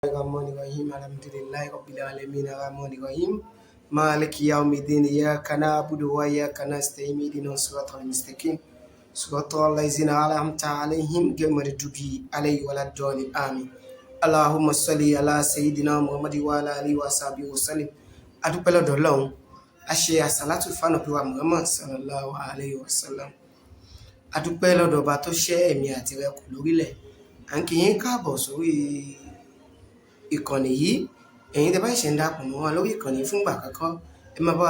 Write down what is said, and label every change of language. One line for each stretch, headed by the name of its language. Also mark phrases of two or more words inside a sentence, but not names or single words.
Arabic: الرحمن الرحيم الحمد لله رب العالمين الرحمن الرحيم مالك يوم الدين إياك نعبد وإياك نستعين اهدنا الصراط المستقيم صراط الذين أنعمت عليهم غير المغضوب عليهم ولا الضالين آمين اللهم صل على سيدنا محمد وعلى آله وصحبه وسلم
Yoruba: adúpẹ́ lọ́dọ̀ Ọlọ́run a ṣe àsàlátù fún Ànábì wa Muhammad
Arabic: صلى الله عليه وسلم
Yoruba: adúpẹ́ lọ́dọ̀ ọba tó ṣẹ́ ẹ̀mí àti rẹ̀ kù lórílẹ̀ à ń kí yín káàbọ̀ sórí ìkànnì yìí ẹ̀yin tẹ́ bá ṣe ń darapọ̀ mọ́ wa lórí ìkànnì fúngbà àkọ́kọ́ ẹ máa bá wa